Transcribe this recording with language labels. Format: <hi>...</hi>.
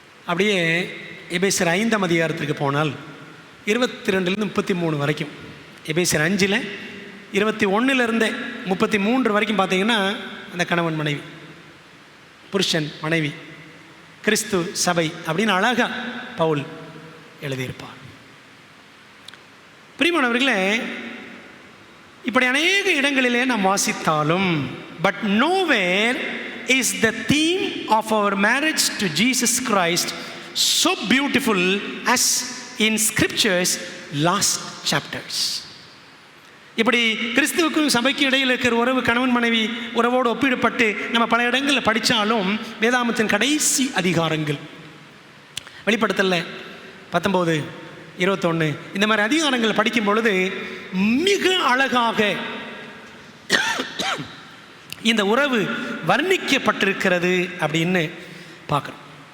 <ta>அப்படியே எபேசியர் 5ஆம் அதிகாரத்திற்கு போனால் 22 33 வரைக்கும், எபேசியர் 5 21 33 வரைக்கும் பார்த்தீங்கன்னா அந்த கணவன் மனைவி, புருஷன் மனைவி, கிறிஸ்து சபை அப்படின்னு அழகா பவுல் எழுதியிருப்பார். பிரியமானவர்களே, இப்படி அநேக இடங்களிலே நாம் வாசித்தாலும்,</ta> <en>But nowhere is the theme of our marriage to Jesus Christ so beautiful as in scriptures last chapters.</en> <ta>இப்படி கிறிஸ்துவுக்கும் சபைக்கும் இடையில் இருக்கிற உறவு, கணவன் மனைவி உறவோடு ஒப்பிடப்பட்டு நம்ம பல இடங்களில் படித்தாலும், வேதாகமத்தின் கடைசி அதிகாரங்கள், வெளிப்படுத்தல 19, 21 இந்த மாதிரி அதிகாரங்கள் படிக்கும் பொழுது மிக அழகாக இந்த உறவு வர்ணிக்கப்பட்டிருக்கிறது அப்படின்னு பார்க்குறோம்.</ta>